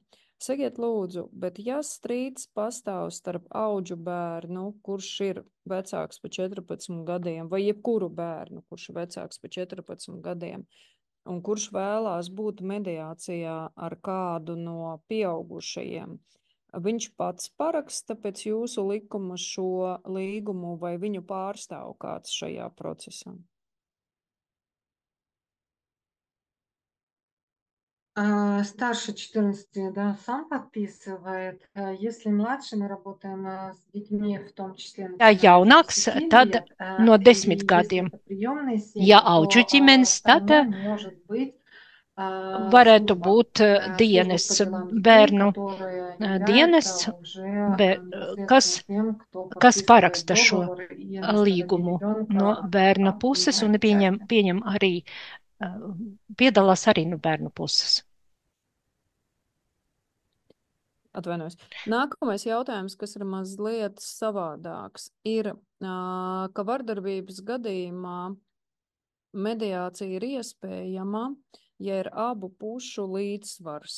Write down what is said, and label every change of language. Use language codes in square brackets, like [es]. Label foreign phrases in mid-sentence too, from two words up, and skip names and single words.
[lv] Sakiet, lūdzu, bet ja strīds pastāv starp audžu bērnu, kurš ir vecāks par 14 gadiem, vai jebkuru bērnu, kurš ir vecāks par 14 gadiem, un kurš vēlās būt mediācijā ar kādu no pieaugušajiem, viņš pats paraksta pēc jūsu likuma šo līgumu vai viņu pārstāv kāds šajā procesā? [ru] Старше 14, да, сам подписывает. Если младше, мы работаем с детьми, в том числе [lv] Ja jaunāks, tad no 10 [ru] если [lv] gadiem. [ru] это приемные семьи, [lv] Ja [ru] то [lv] audžu ģimenes, tad [ru] второй может быть [lv] varētu būt dienests, [ru] службы по делам детей, [lv] bērnu [ru] которая является [lv] dienests, [ru] уже [lv] kas, [ru] непосредственно тем, кто [lv] kas [ru] подписывает [lv] paraksta šo [ru] договор и на стороне [lv] līgumu no [ru] ребенка [lv] bērna puses un [ru] принимает участие. [lv] pieņem arī, piedalās arī no bērnu puses. Atvainojos. Nākamais jautājums, kas ir mazliet savādāks, ir, ka vardarbības gadījumā mediācija ir iespējama, ja ir abu pušu līdzsvars.